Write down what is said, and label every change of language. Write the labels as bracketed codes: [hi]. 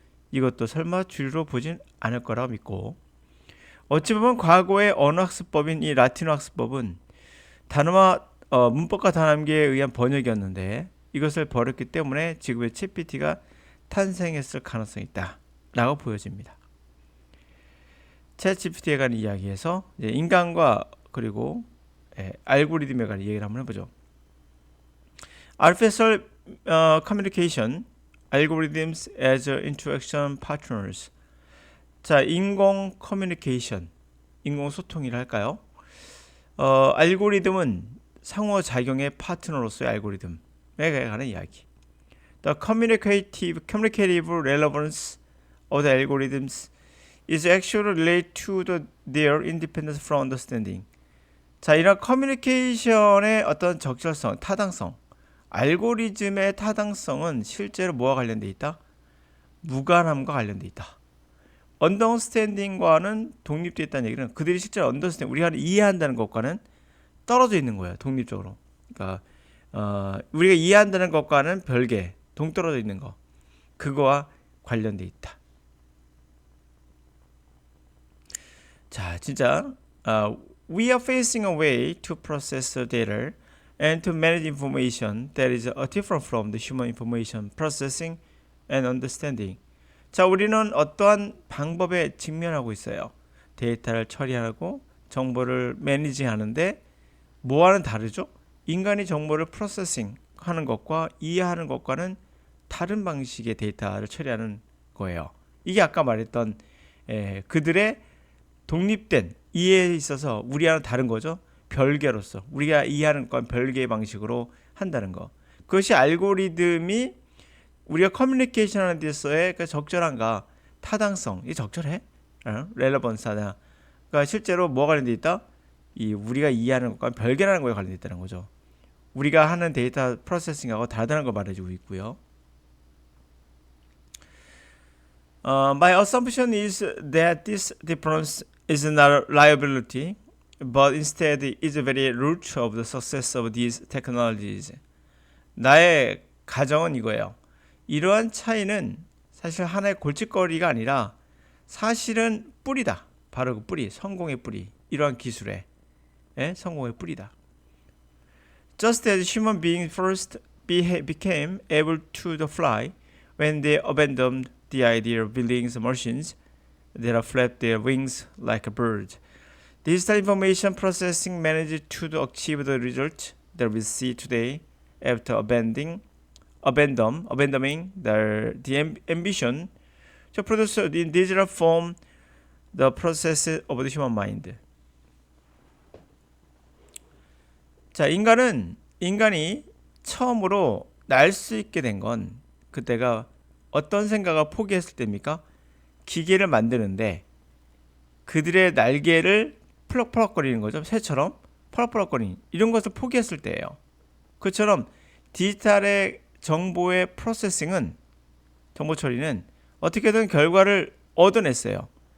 [ko] 이것도 설마 주류로 보진 않을 거라고 믿고 어찌 보면 과거의 언어학습법인 이 라틴어 학습법은 단어와 문법과 단어 암기에 의한 번역이었는데 이것을 버렸기 때문에 지금의 챗GPT가 탄생했을 가능성이 있다 라고 보여집니다. 챗GPT에 관한 이야기에서 인간과 그리고 알고리즘에 관한 이야기를 한번 해보죠. [en] Artificial Communication Algorithms as Interaction Partners. [ko] 자, 인공 커뮤니케이션, 인공 소통이라 할까요? 알고리즘은 상호작용의 파트너로서의 알고리즘에 관한 이야기. [en] The communicative relevance of the algorithms is actually related to their independence from understanding. [ko] 자, 이런 커뮤니케이션의 어떤 적절성, 타당성, 알고리즘의 타당성은 실제로 뭐와 관련돼 있다? 무관함과 관련돼 있다. 언더스탠딩과는 독립되어 있다는 얘기는 그들이 실제로 언더스탠딩, 우리가 이해한다는 것과는 떨어져 있는 거예요. 독립적으로. 그러니까 우리가 이해한다는 것과는 별개, 동떨어져 있는 거. 그거와 관련돼 있다. 자, 진짜 [en] we are facing a way to process data and to manage information that is different from the human information processing and understanding. [ko] 자, 우리는 어떠한 방법에 직면하고 있어요. 데이터를 처리하고 정보를 매니징하는데 뭐와는 다르죠? 인간이 정보를 프로세싱 하는 것과 이해하는 것과는 다른 방식의 데이터를 처리하는 거예요. 이게 아까 말했던 그들의 독립된 이해에 있어서 우리와는 다른 거죠. 별개로서 우리가 이해하는 건 별개의 방식으로 한다는 거. 그것이 알고리즘이 우리가 커뮤니케이션 하는 데 있어서의 그 적절한가, 타당성, 이 적절해? 렐러번스하다. 그러니까 실제로 뭐가 관련돼 있다? 이 우리가 이해하는 것과 별개라는 거에 관련돼 있다는 거죠. 우리가 하는 데이터 프로세싱하고 다르다는 걸 말해주고 있고요. [en] My assumption is that this difference is not a liability, but instead is the very root of the success of these technologies. [ko] 나의 가정은 이거예요. 이러한 차이는 사실 하나의 골칫거리가 아니라 사실은 뿌리다. 바로 그 뿌리, 성공의 뿌리. 이러한 기술의 성공의 뿌리다. [en] Just as human beings first became able to fly when they abandoned the idea of building machines that flap their wings like a bird. Digital information processing managed to achieve the result that we see today after abandoning the ambition to produce in digital form the process of the human mind. [ko] 자, 인간이 처음으로 날 수 있게 된 건 그때가 어떤 생각을 포기했을 때입니까? 기계를 만드는데 그들의 날개를 펄럭펄럭거리는 거죠. 새처럼 펄럭펄럭거리는 이런 것을 포기했을 때예요. 그처럼 디지털의 정보의 프로세싱은, 정보 처리는 어떻게든 결과를 얻어냈어요.